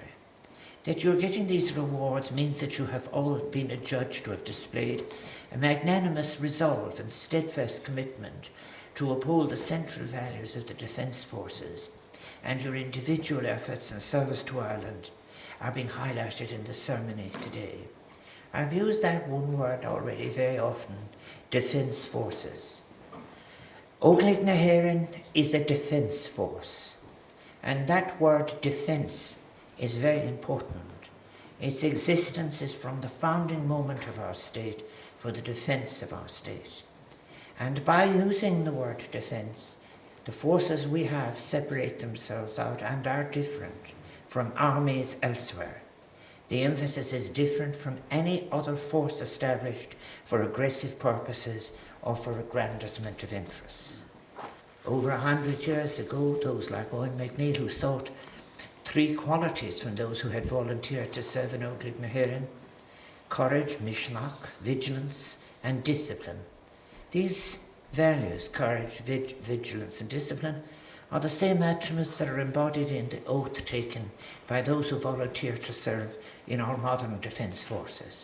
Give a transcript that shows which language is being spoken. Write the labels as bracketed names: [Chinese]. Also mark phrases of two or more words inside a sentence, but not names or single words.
[English] That you're getting these rewards means that you have all been adjudged to have displayed a magnanimous resolve and steadfast commitment to uphold the central values of the Defence Forces, and your individual efforts in service to Ireland are being highlighted in the ceremony today. I've used that one word already very often, defence forces. [Irish] Óglaigh na hÉireann [English] is a defence force, and that word defence is very important. Its existence is from the founding moment of our state for the defence of our state. And by using the word defence, the forces we have separate themselves out and are different from armies elsewhere. The emphasis is different from any other force established for aggressive purposes or for aggrandizement of interests. Over 100 years ago, those like Owen McNeill who sought 3 qualities from those who had volunteered to serve in [Irish] Óglaigh na hÉireann: [English] courage, mishnach, vigilance, and discipline. These values, courage, vigilance, and discipline, are the same attributes that are embodied in the oath taken by those who volunteer to serve in our modern defence forces.